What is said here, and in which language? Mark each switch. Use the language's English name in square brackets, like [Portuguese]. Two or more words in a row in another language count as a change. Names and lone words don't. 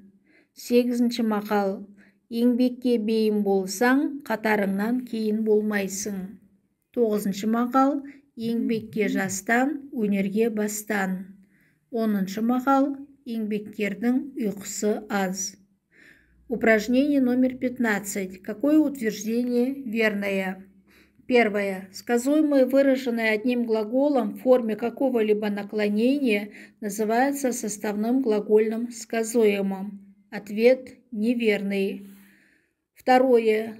[Kazakh] Сегізінші мақал. Еңбекке бейім болсаң, қатарыңнан кейін болмайсың. Тоғызыншы мақал. Еңбекке жастан, өнерге бастан. Оныншы мақал. Еңбеккердің ұйқысы аз. [Russian] Упражнение номер 15. Какое утверждение верное? Первое. Сказуемое, выраженное одним глаголом в форме какого-либо наклонения, называется составным глагольным сказуемым. Ответ неверный. Второе.